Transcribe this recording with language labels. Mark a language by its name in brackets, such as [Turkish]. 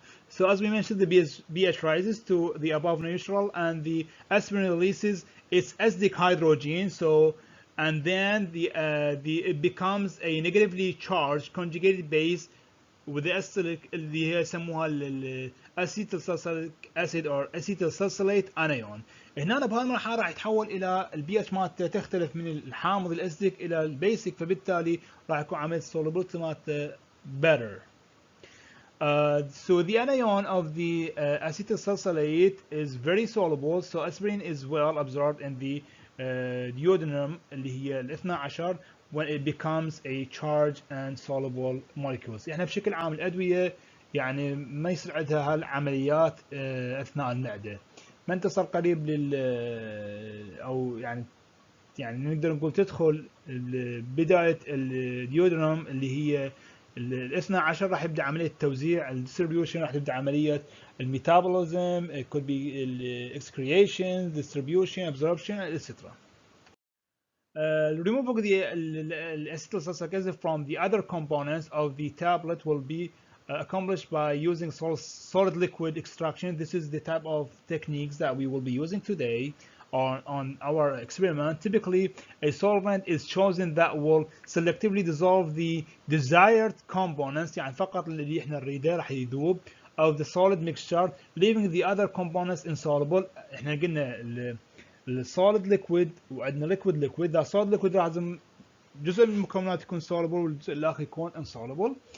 [English] So as we mentioned, the pH rises to the above neutral, and the aspirin releases its acidic hydrogen. So, and then it becomes a negatively charged conjugated base with the acylic [Arabic] اللي هي يسموها الاسيتيل سالسيليك [English] acid or acetyl salicylate anion. [Arabic] هنا بهالمرحله راح يتحول الى البي اتش مالته تختلف من الحامض الاسيديك الى البيسك، فبالتالي راح يكون عمليه solubility مالته better. [English] So the anion of the acetyl salicylate is very soluble, so aspirin is well absorbed in the duodenum [Arabic] اللي هي ال 12 [English] when it becomes a charged and soluble molecules. [Arabic] يعني بشكل عام الادويه يعني ما يصير عندها هالعمليات اثناء المعده. ما انت صار قريب لل او يعني نقدر نقول تدخل بدايه الديودرم اللي هي ال 12 راح يبدا عمليه التوزيع، الديستريبيوشن راح تبدا عمليه الميتابوليزم، [English] it could be excretion, distribution, absorption, etc. Removing the acetyl salicylic acid from the other components of the tablet will be accomplished by using solid liquid extraction. This is the type of techniques that we will be using today on our experiment. Typically, a solvent is chosen that will selectively dissolve the desired components، [Arabic] يعني فقط اللي احنا نريده راح يذوب [English] of the solid mixture, leaving the other components insoluble. [Arabic] احنا قلنا السوليد ليكويد وعندنا liquid liquid. the solid liquid لازم جزء من المكونات يكون soluble والجزء الاخر يكون insoluble.